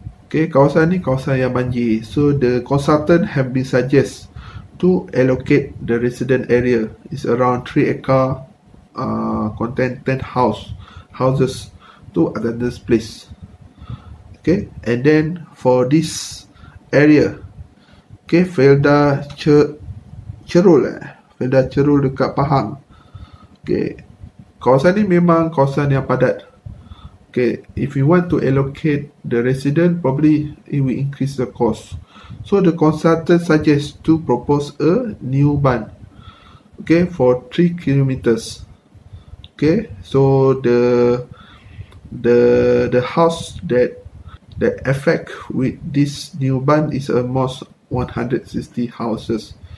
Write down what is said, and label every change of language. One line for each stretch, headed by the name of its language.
Malay: Okay, kawasan ni kawasan yang banjir.
English: So the consultant have been suggest to allocate the resident area is around 3 acre, contain 10 houses to another place. Okay, and then for this area, okay, Felda Cerul
Malay: dekat
English: Pahang.
Malay: Okay, kawasan ni memang kawasan yang padat.
English: Okay, if we want to allocate the resident, probably it will increase the cost. So the consultant suggests to propose a new band, okay, for 3 kilometers. Okay, so the house that affect with this new band is almost 160 houses.